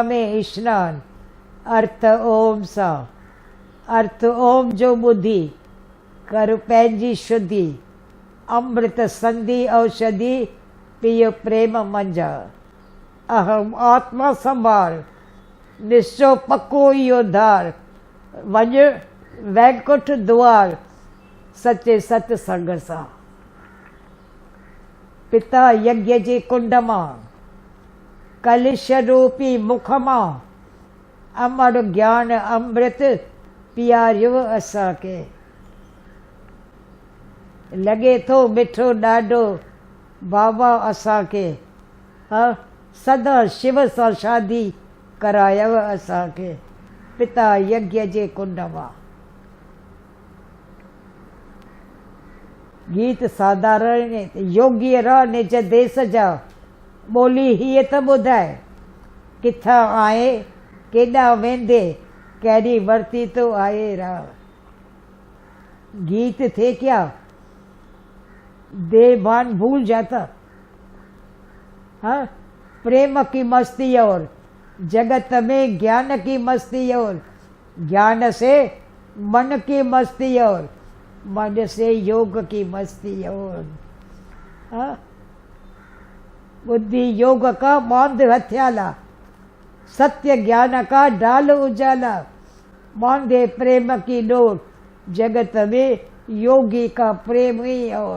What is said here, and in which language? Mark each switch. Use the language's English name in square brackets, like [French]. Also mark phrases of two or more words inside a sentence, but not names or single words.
[Sindhi] में स्नान, अर्थ ओम सा, अर्थ ओम जो बुद्धि, कर पंहिंजी शुद्धि, अमृत संधि औषधि, पिय प्रेम मंजा, अहम आत्मा संभाल, निश्चो पक्को योद्धार, वञ वैकुंठ द्वार, सचे सत्संग सां। पिता यज्ञ जे कुंड मां, कलिश रूपी मुख मां, अमर ज्ञान अमृत पियारियो असांखे। लॻे थो मिठो ॾाढो बाबा असांखे, हाँ, सदा शिव सां शादी करायव असांखे, पिता यज्ञ जे कुंड मां। गीत साधारण योगी रह निज देश जा, ॿोली हीअ त ॿुधाए, किथां आए केॾां वेंदे, कहिड़ी वरती तो आए राह। [Hindi] गीत थे क्या? देवान भूल जाता, हाँ, प्रेम की मस्ती और जगत में ज्ञान की मस्ती और ज्ञान से मन की मस्ती और मन से योग की मस्ती और, हाँ, बुद्धि योग का बांध हथियाला, सत्य ज्ञान का डाल उजाला, बांधे प्रेम की डोर, जगत में योगी का प्रेम ही और।